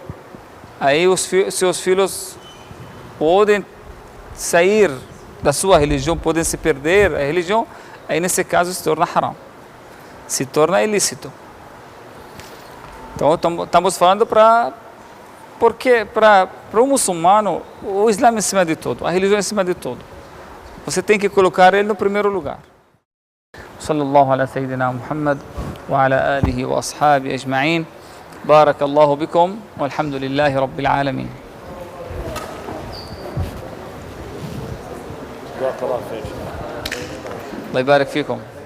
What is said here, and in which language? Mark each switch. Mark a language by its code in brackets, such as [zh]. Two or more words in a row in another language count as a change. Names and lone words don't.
[pt] Aí seus filhos podem sair da sua religião, podem se perder a religião, aí nesse caso se torna haram. Se torna ilícito. Então estamos falando porque para o muçulmano, o Islã é em cima de tudo, a religião é em cima de tudo. Você tem que colocar ele no primeiro lugar. [ar] صلى الله على سيدنا محمد وعلى آله وأصحابه أجمعين. بارك الله بكم والحمد لله رب العالمين. Allah يبارك فيكم.